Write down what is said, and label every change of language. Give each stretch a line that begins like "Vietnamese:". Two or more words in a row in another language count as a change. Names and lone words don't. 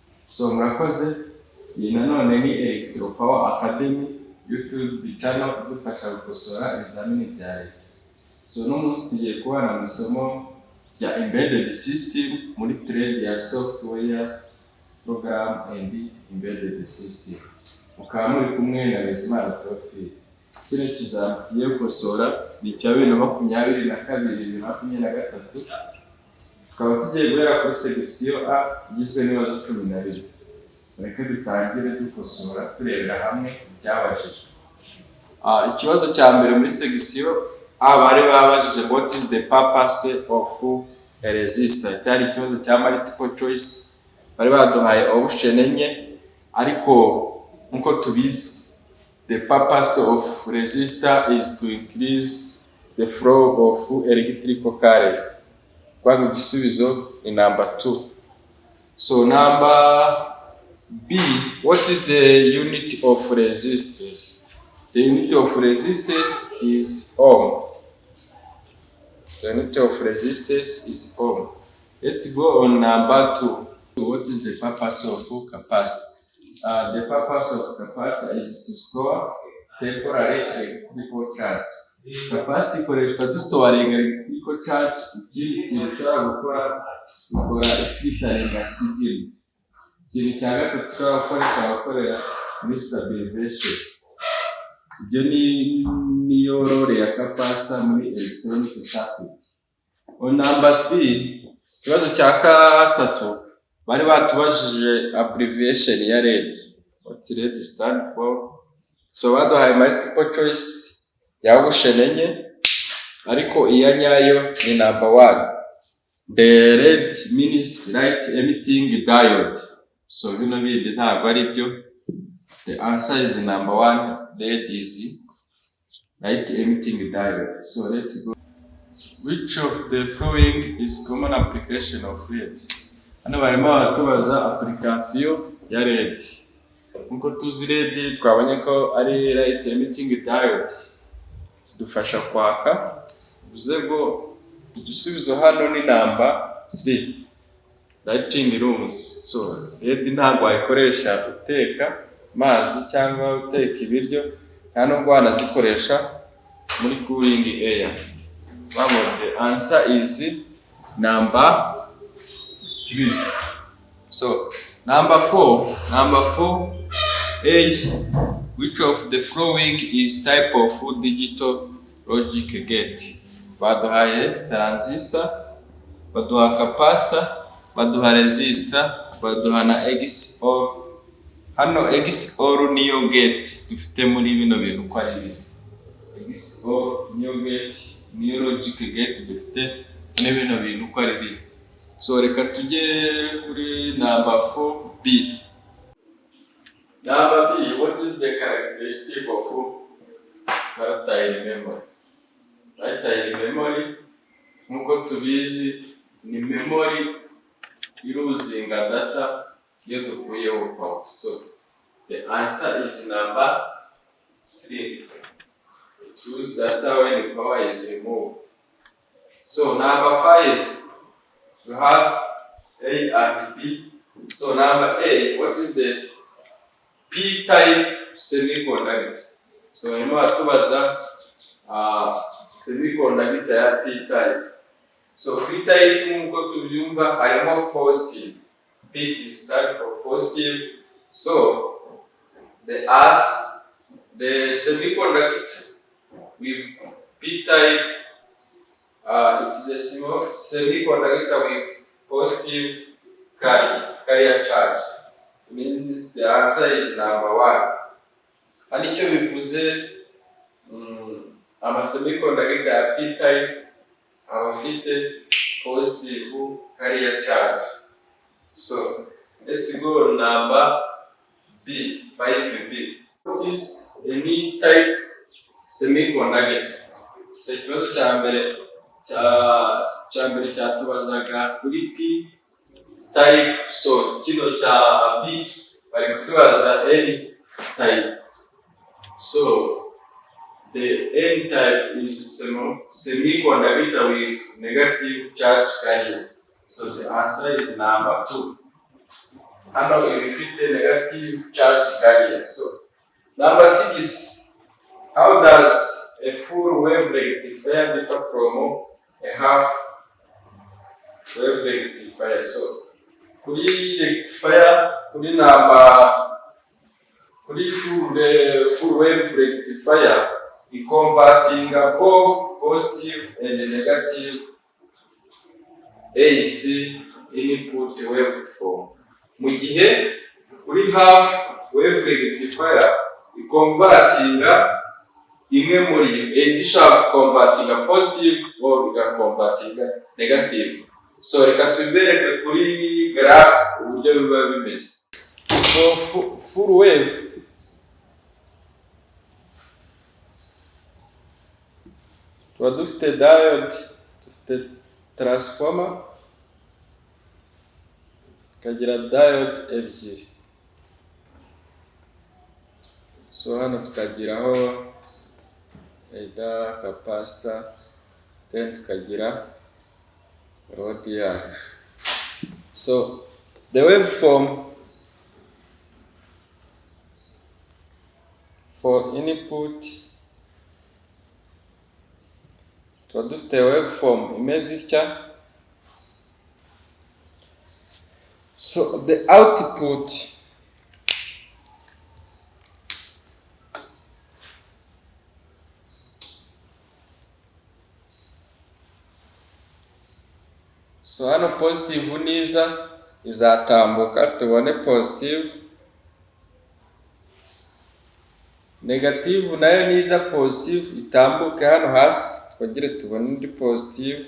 Kinyarwanda: So murakoze, iyi nanone ni Electro Power Academy YouTube channel idufasha gukosora ibizamini bya leta. So n'umunsi tugiye kubana mu isomo rya
English: embedded system
Kinyarwanda: muri trade ya
English: software program and embedded system.
Kinyarwanda: Mukaba muri kumwe na Bizimana Profil. Kino kizamini tugiye gukosora ni cya 2022-2023. Tukaba tugiye guhera kuri section A igizwe n'ibibazo 12. Reka dutangire dukosora turebera hamwe ibyabajijwe. Ikibazo cya mbere muri section A bari babajije
English: what is the purpose of a resistor.
Kinyarwanda: Cyari ikibazo cya
English: multiple choice.
Kinyarwanda: Bari baduhaye option enye, ariko nkuko tubizi
English: the purpose of resistor is to increase the flow of electrical current.
Kinyarwanda: Kwa igisubizo ni number 2.
English: So number B, what is the unit of resistance? The unit of resistance is ohm. The unit of resistance is ohm. Let's go on number 2. What is the purpose of capacitor? The purpose of capacitor is to store temporary electrical charge.
Kinyarwanda: Capacitor ikoreshwa dustoring
English: electrical charge.
Kinyarwanda: Ikindi kintu ushobora gukora ifitanye signal. Ikintu cya gatatu ushobora gukorera muri stabilization. Ibyo niyo role ya capacitor muri
English: electronic circuit. On number 3,
Kinyarwanda: ikibazo cya gatatu bari batubajije abbreviation ya LED.
English: What LED stand for?
Kinyarwanda: So baduhaye
English: multiple choice
Kinyarwanda: ya option enye, ariko iya nyayo ni number 1.
English: The LED means light emitting diode. So bino bindi ntabwo ari byo. The answer is number 1. LED is light emitting diode. So let's go. Which of the following is common application of LED?
Kinyarwanda: Hano barimo baratubaza application ya LED. Nkuko tuzi LED twabonye ko ari
English: light emitting diode.
Kinyarwanda: Zidufasha kwaka. Bivuze ngo igisubizo hano ni number 3.
English: Lighting rooms.
Kinyarwanda: So LED ntabwo ayikoresha uteka mazi cyangwa uteka ibiryo, nta nubwo wanazikoresha muri
English: cooling air. The answer is number 3. So number 4, A, which of the following is type of digital logic gate?
Kinyarwanda: Baduhaye transistor, baduha capacitor, baduha resistor, baduha na XOR. Hano XOR niyo gate dufite muri bino bintu ko ari ibi. XOR niyo gate, niyo
English: logic gate
Kinyarwanda: dufite muri bino bintu ko ari ibi. So reka tujye kuri number 4B.
English: Number B, what is the characteristic of volatile memory? Volatile memory,
Kinyarwanda: nkuko tubizi, ni memory iruzinga data iyo dukuyeho power.
English: So the answer is number 3. It use data when power is removed. So number 5, we have A and B. So number A, what is the P-type semiconductor? So we know
Kinyarwanda: atubaza semiconductor ya P-type. So P-type nkuko tubyumva harimo positive.
English: P is stand for positive. So the semiconductor with P-type, it is a semiconductor with positive carrier charge. It means the answer is number 1.
Kinyarwanda: And icyo bivuze semiconductor ya P-type abafite
English: positive carrier charge. So let's go on number B, 5B. What is any type semiconductor? So ikibazo cya mbere cyatubazaga kuri P type. So kino cya B bari kutubaza N type. So the N type is semiconductor with negative charge carrier. So the answer is number 2.
Kinyarwanda: hano ibifite
English: negative charge carrier. So number 6, how does a full wave rectifier differ from a half wave rectifier? So
Kinyarwanda: kuri rectifier, kuri
English: full wave rectifier, we converting both positive and negative AC input waveform.
Kinyarwanda: Mu gihe kuri
English: half wave rectifier, we converting
Kinyarwanda: imwe muri ishaka
English: converting positive or converting negative.
Kinyarwanda: So reka tubereke kuri graph uburyo biba bimeze. So
English: full wave
Kinyarwanda: tuba dufite diode, dufite transformer, tukagira diode ebyiri. So hano tukagiraho capacitor, then tukagira load yacu.
English: So the waveform for input,
Kinyarwanda: tuba dufite waveform imeze itya. So
English: the output
Kinyarwanda: hano positive niza izatambuka tubone positive, negative nayo niza positive itambuke hano hasi twongere tubone indi positive.